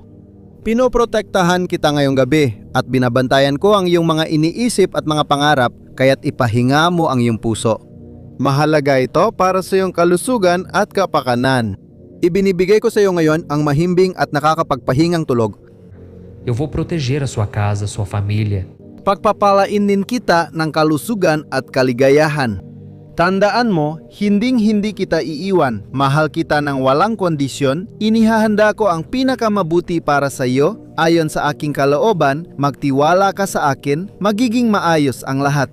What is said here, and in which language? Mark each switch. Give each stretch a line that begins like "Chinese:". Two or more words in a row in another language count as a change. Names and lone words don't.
Filipino: Pinoprotektahan kita ngayong gabi at binabantayan ko ang iyong mga iniisip at mga pangarap, kaya't ipahinga mo ang iyong puso. Mahalaga ito para sa iyong kalusugan at kapakanan. Ibinibigay ko sa iyo ngayon ang mahimbing at nakakapagpahingang tulog.
Portuguese: Eu vou proteger a sua casa, sua família.
Filipino: Pagpapalain din kita ng kalusugan at kaligayahan. Tandaan mo, hinding-hindi kita iiwan, mahal kita ng walang kondisyon, inihahanda ko ang pinakamabuti para sa iyo, ayon sa aking kalooban, magtiwala ka sa akin, magiging maayos ang lahat.